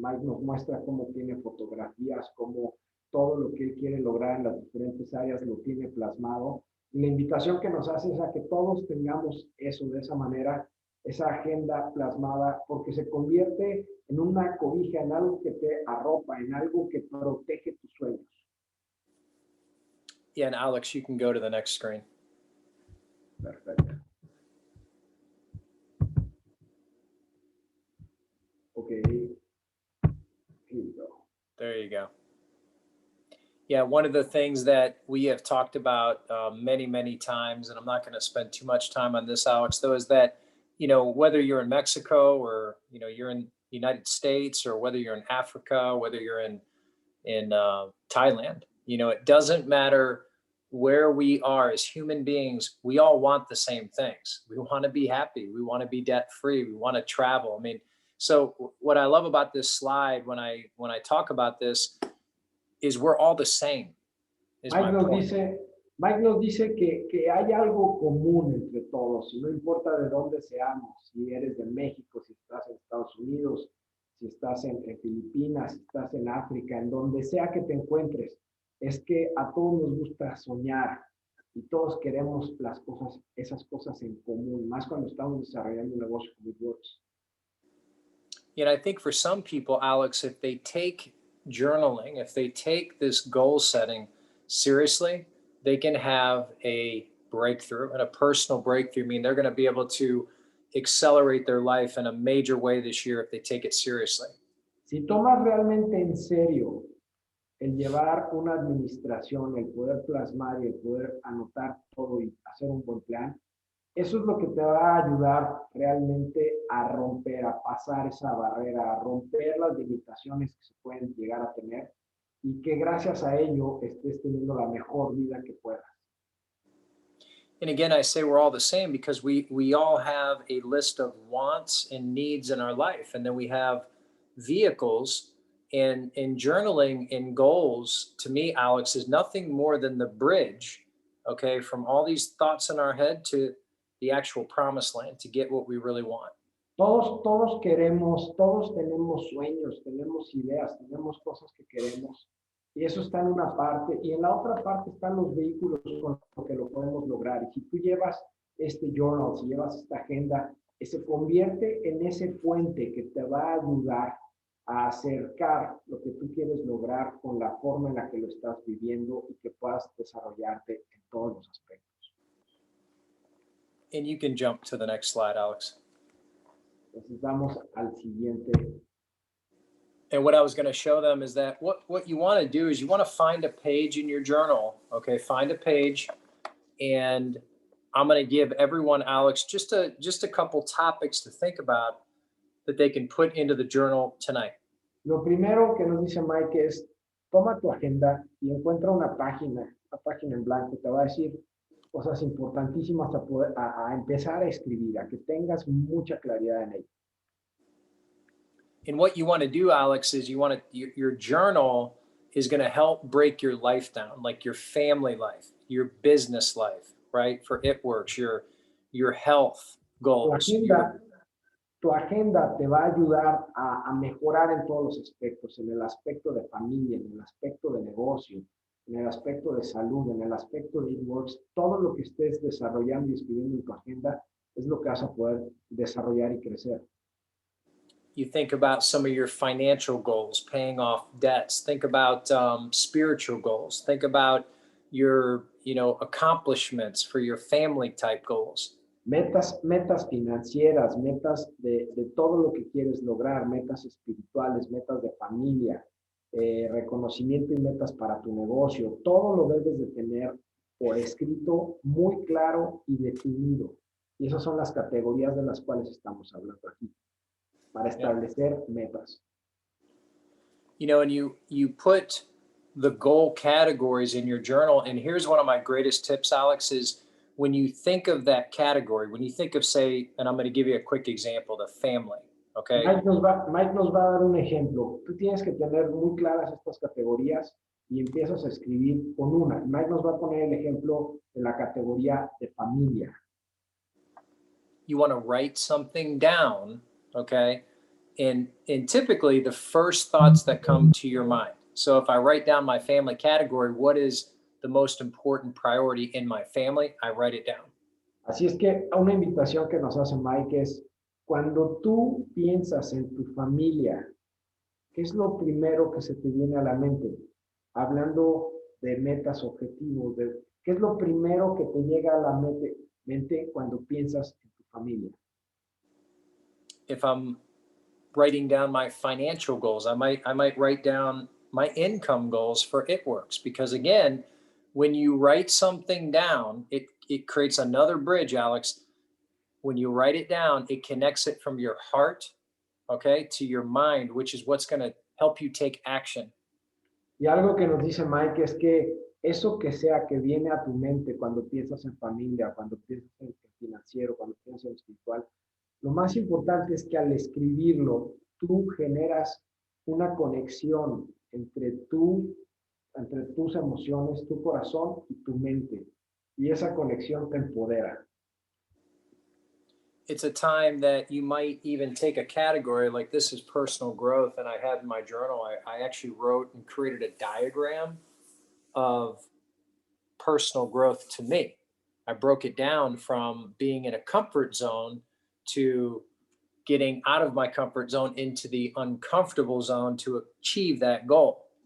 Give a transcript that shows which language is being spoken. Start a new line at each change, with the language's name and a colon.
Spanish: Mike nos muestra cómo tiene fotografías, cómo todo lo que él quiere lograr en las diferentes áreas lo tiene plasmado. Y la invitación que nos hace es a que todos tengamos eso de esa manera, esa agenda plasmada, porque se convierte en una cobija, en algo que te arropa, en algo que protege tus sueños.
English: Yeah, and Alex, you can go to the next screen.
Spanish: Perfecto.
English: Okay. Here you go. There you go. Yeah, one of the things that we have talked about many times, and I'm not going to spend too much time on this, Alex, though, is that, whether you're in Mexico or, you're in the United States, or whether you're in Africa, whether you're in Thailand, it doesn't matter where we are as human beings, we all want the same things. We want to be happy. We want to be debt free. We want to travel. I mean, so what I love about this slide when I talk about this is we're all the same, is Mike my
Spanish: nos
English: point.
Spanish: dice, Mike nos dice que hay algo común entre todos, y no importa de dónde seamos, si eres de México, si estás en Estados Unidos, si estás en Filipinas, si estás en África, en donde sea que te encuentres, es que a todos nos gusta soñar y todos queremos las cosas, esas cosas en común, más cuando estamos desarrollando un negocio como Works.
English: I think for some people, Alex, if they take journaling, if they take this goal setting seriously, they can have a breakthrough, and a personal breakthrough. I mean, they're going to be able to accelerate their life in a major way this year if they take it seriously.
Spanish: Si tomas realmente en serio el llevar una administración, el poder plasmar y el poder anotar todo y hacer un buen plan, eso es lo que te va a ayudar realmente a romper, a pasar esa barrera, a romper las limitaciones que se pueden llegar a tener y que gracias a ello estés teniendo la mejor vida que puedas.
English: And again, I say we're all the same because we all have a list of wants and needs in our life. And then we have vehicles, and journaling and goals, to me, Alex, is nothing more than the bridge, okay, from all these thoughts in our head to the actual promised land to get what we really want.
Spanish: Todos queremos, todos tenemos sueños, tenemos ideas, tenemos cosas que queremos. Y eso está en una parte. Y en la otra parte están los vehículos con los que lo podemos lograr. Y si tú llevas este journal, si llevas esta agenda, se convierte en ese puente que te va a ayudar a acercar lo que tú quieres lograr con la forma en la que lo estás viviendo y que puedas desarrollarte en todos los aspectos.
English: And you can jump to the next slide, Alex.
Spanish: Entonces vamos al siguiente.
English: And what I was going to show them is that what you want to do is you want to find a page in your journal, okay? Find a page, and I'm going to give everyone, Alex, just a couple topics to think about that they can put into the journal tonight.
Spanish: Lo primero que nos dice Mike es, toma tu agenda y encuentra una página en blanco. Te va a decir cosas importantísimas a empezar a escribir, a que tengas mucha claridad en ello.
English: And what you want to do, Alex, is your journal is going to help break your life down, like your family life, your business life, right? For It Works, your health goals.
Spanish: Tu agenda te va a ayudar a mejorar en todos los aspectos, en el aspecto de familia, en el aspecto de negocio, en el aspecto de salud, en el aspecto de It Works. Todo lo que estés desarrollando y escribiendo en tu agenda es lo que vas a poder desarrollar y crecer.
English: You think about some of your financial goals, paying off debts. Think about spiritual goals. Think about your, accomplishments for your family type goals.
Spanish: Metas financieras, metas de todo lo que quieres lograr, metas espirituales, metas de familia, reconocimiento y metas para tu negocio. Todo lo debes de tener por escrito muy claro y definido. Y esas son las categorías de las cuales estamos hablando aquí, para establecer metas.
English: And you put the goal categories in your journal. And here's one of my greatest tips, Alex, is when you think of that category, when you think of, say, and I'm going to give you a quick example, the family, okay?
Spanish: Mike nos va a dar un ejemplo. Tú tienes que tener muy claras estas categorías y empiezas a escribir con una. Mike nos va a poner el ejemplo de la categoría de familia.
English: You want to write something down, okay? And typically the first thoughts that come to your mind. So if I write down my family category, what is the most important priority in my family? I write it down.
Spanish: Así es que una invitación que nos hace Mike es, cuando tú piensas en tu familia, ¿qué es lo primero que se te viene a la mente? Hablando de metas, objetivos, ¿qué es lo primero que te llega a la mente cuando piensas en tu familia?
English: If I'm writing down my financial goals, I might write down my income goals for It Works, because again, when you write something down, it creates another bridge, Alex. When you write it down, it connects it from your heart, okay, to your mind, which is what's going to help you take action.
Spanish: Y algo que nos dice Mike es que eso que sea que viene a tu mente cuando piensas en familia, cuando piensas en financiero, cuando piensas en espiritual, lo más importante es que al escribirlo, tú generas una conexión entre tus emociones, tu corazón y tu mente. Y esa conexión te empodera.
English: It's a time that you might even take a category like this is personal growth. And I had in my journal, I actually wrote and created a diagram of personal growth to me. I broke it down from being in a comfort zone to getting out of my comfort zone into the uncomfortable zone to achieve that goal.